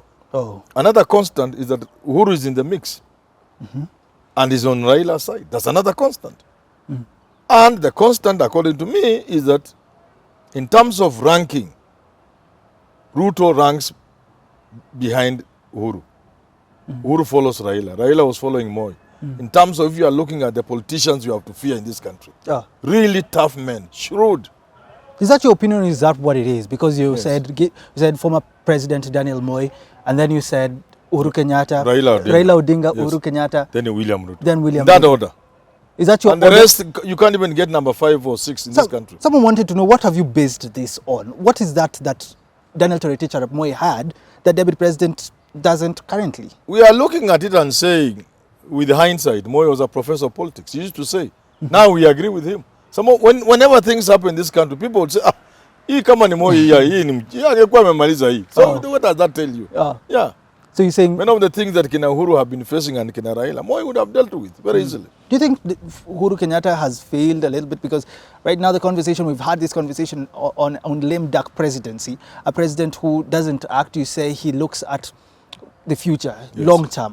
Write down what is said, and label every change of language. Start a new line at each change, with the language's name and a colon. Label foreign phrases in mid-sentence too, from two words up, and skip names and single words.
English: Oh. Another constant is that Uhuru is in the mix and is on Raila's side. That's another constant. And the constant, according to me, is that in terms of ranking, Ruto ranks behind Uhuru. Uhuru follows Raila. Raila was following Moi. In terms of if you are looking at the politicians you have to fear in this country. Really tough men, shrewd. Is that your opinion? Is that what it is? Because you Yes. said former President Daniel Moi, and then you said Uhuru Kenyatta, Raila Odinga, Yes. Uhuru Kenyatta, Then William Ruto. then William That Ruto. order. Is that your And the order? rest, you can't even get number 5 or 6 in this country. Someone wanted to know, what have you based this on? What is that Daniel Arap Moi had that Deputy President doesn't currently? We are looking at it and saying, with hindsight, Moi was a professor of politics. He used to say. Now we agree with him. Whenever things happen in this country, people would say,
Swahili: hii kama ni Moi alikuwa amemaliza hii.
English: So what does that tell you? Yeah. So you're saying... Many of the things that Kina Uhuru have been facing and Kina Raila, Moi would have dealt with very easily. Do you think Uhuru Kenyatta has failed a little bit? Because right now we've had this conversation on lame duck presidency. A president who doesn't act, you say he looks at the future, long term.